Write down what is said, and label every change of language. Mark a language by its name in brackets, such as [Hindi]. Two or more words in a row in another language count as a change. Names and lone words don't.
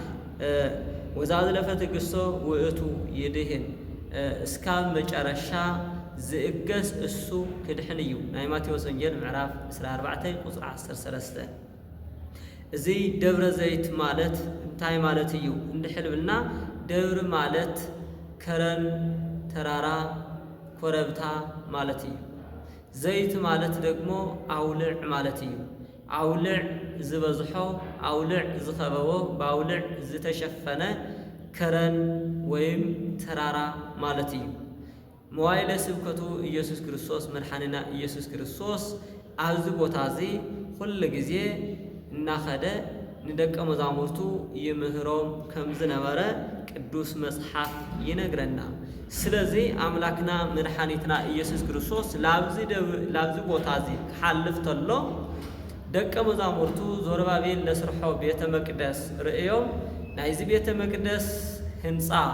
[Geez] ወዛዝለፈ ትዕግስቶ ውእቱ ይድህን [Tigrinya] እስካብ መጨረሻ ዝእገስ እሱ ክድሕን እዩ። ናይ ማቴዎስ ወንጌል ምዕራፍ 14 ቁጥር 13 እዚ ደብረ ዘይት ማለት እንታይ ማለት እዩ እንድሕል ብልና ደብሪ ማለት ከረን ተራራ ኮረብታ ማለት እዩ። ዘይት ማለት ደግሞ አውልዕ ማለት እዩ። አውልዕ ዝበዝሖ አውልዕ ዝኸበቦ በአውልዕ ዝተሸፈነ ከረን ወይም ተራራ ማለት እዩ። መዋዕለ ስብከቱ ኢየሱስ ክርስቶስ መድኃኒና ኢየሱስ ክርስቶስ ኣብዚ ቦታ እዚ ኩሉ ግዜ እናኸደ ንደቀ መዛሙርቱ ይምህሮም ከም ዝነበረ ቅዱስ መጽሓፍ ይነግረና። ስለዚ አምላክና መድኃኒትና ኢየሱስ ክርስቶስ ላብዚ ቦታ እዚ ክሓልፍ ተሎ ደቀ መዛሙርቱ ዞርባቤል ለስርሖ ቤተ መቅደስ ርእዮም ናይዚ ቤተ መቅደስ ህንፃ